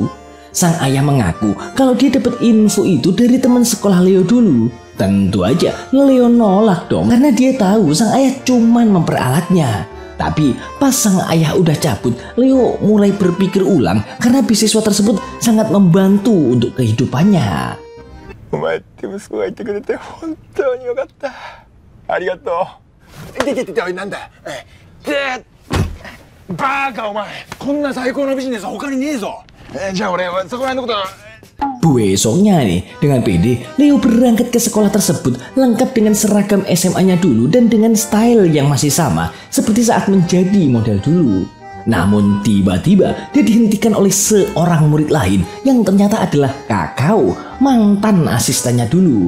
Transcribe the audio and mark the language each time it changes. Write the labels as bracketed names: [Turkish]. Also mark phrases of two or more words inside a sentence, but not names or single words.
[Indonesian] Sang ayah mengaku kalau dia dapat info itu dari teman sekolah Leo dulu. Tentu aja Leo nolak dong karena dia tahu sang ayah cuman memperalatnya. Tapi pas sang ayah udah cabut, Leo mulai berpikir ulang karena beasiswa tersebut sangat membantu untuk kehidupannya. [Japanese] お前って息子がいてくれて本当によかった。ありがとう。いておい、なんだ。バーカお前、こんな最高のビジネス他にねえぞ。じゃあ俺そこら辺のことは。 [Indonesian] Besoknya nih, dengan pede, Leo berangkat ke sekolah tersebut lengkap dengan seragam SMA-nya dulu dan dengan style yang masih sama seperti saat menjadi model dulu. Namun tiba-tiba dia dihentikan oleh seorang murid lain yang ternyata adalah Kakao, mantan asistennya dulu.